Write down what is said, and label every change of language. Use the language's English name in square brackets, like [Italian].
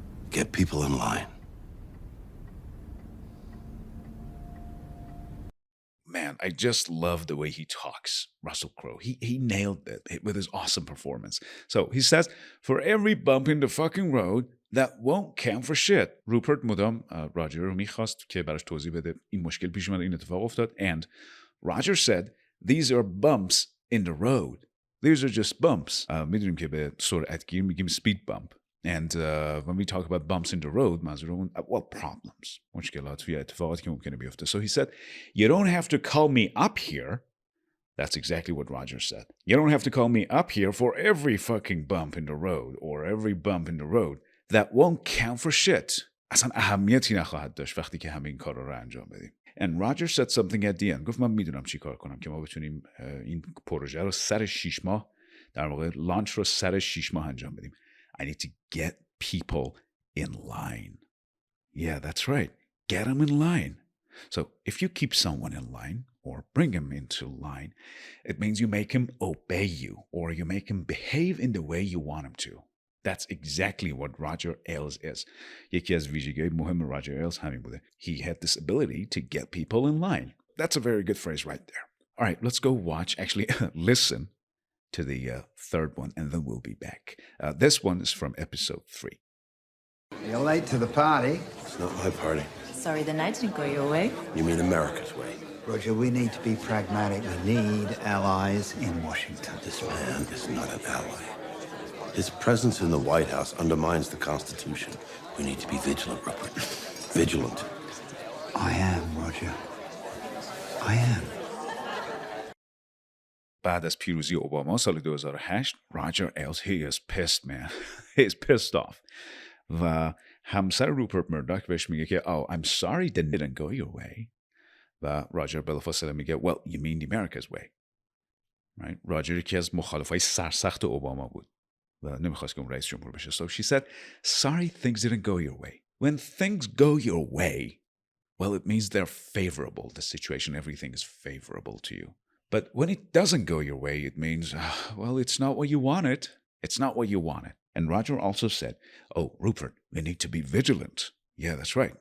[English] Get people in line. Man, I I just love the way he talks, Russell Crowe. He nailed it with his awesome performance. So he says, for every bump in the fucking road, that won't count for shit. [Persian] روپرت مدام راجر رو میخواست که براش توضیح بده این مشکل پیش اومد، این اتفاق افتاد. [English] And Roger said, these are bumps in the road. These are just bumps. [Persian] میدونیم که به سرعت گیر میگیم speed bump. [English] And when we talk about bumps in the road, [Persian] منظورمون [English] problems, [Persian] مشکلات یا اتفاقاتی که ممکنه بیفته. [English] So he said, you don't have to call me up here. That's exactly what Roger said. You don't have to call me up here for every fucking bump in the road or every bump in the road. That won't count for shit. [Persian] اصلا اهمیتی نخواهد داشت وقتی که همه این کارا رو انجام بدیم. [English] And Roger said something at the end. [Persian] گفت من میدونم چی کار کنم که ما بتونیم این پروژه رو سر 6 ماه در واقع لانچ رو سر 6 ماه انجام بدیم. [English] I need to get people in line. Yeah, that's right. Get them in line. So if you keep someone in line or bring him into line, it means you make him obey you or you make him behave in the way you want him to. That's exactly what Roger Ailes is. [Persian] یکی از ویژگی‌های مهم Roger Ailes همین بوده. [English] He had this ability to get people in line. That's a very good phrase right there. All right, let's go watch, actually listen to the third one, and then we'll be back. This one is from episode 3. You're late to the party. It's not my party. Sorry the night didn't go your way. You mean America's way? Roger, we need to be pragmatic. We need allies in Washington. This man is not an ally. His presence in the White House undermines the Constitution. We need to be vigilant, Rupert. Vigilant. I am, Roger. I am. [Persian] بعد از پیروزی اوباما سال 2008 [English] Roger Ailes, he is pissed, man. He is pissed off. [Persian] و همسر روپرت مرداک بهش میگه که [English] oh, I'm sorry that didn't go your way. [Persian] و راجر بلافاصله میگه [English] well, you mean the America's way. Right? [Persian] راجر یکی از مخالفای سرسخت اوباما بود و نمیخواست که اون رئیس جمهور بشه. [English] So she said, sorry things didn't go your way. When things go your way, well, it means they're favorable. The situation, everything is favorable to you. But when it doesn't go your way, it means, well, it's not what you wanted. It's not what you wanted. And Roger also said, oh, Rupert, we need to be vigilant. Yeah, that's right.